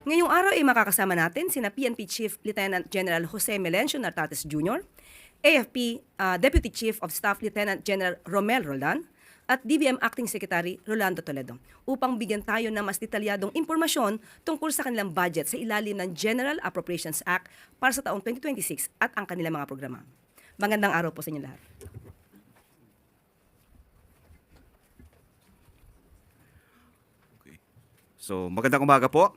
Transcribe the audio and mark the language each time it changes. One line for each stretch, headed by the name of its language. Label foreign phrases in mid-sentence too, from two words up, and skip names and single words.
Filipino: Ngayong araw ay makakasama natin sina PNP Chief Lieutenant General Jose Melencio Nartates Jr., AFP Deputy Chief of Staff Lieutenant General Romel Roldan, at DBM Acting Secretary Rolando Toledo upang bigyan tayo ng mas detalyadong impormasyon tungkol sa kanilang budget sa ilalim ng General Appropriations Act para sa taong 2026 at ang kanilang mga programa. Magandang araw po sa inyo lahat. So, magandang umaga po.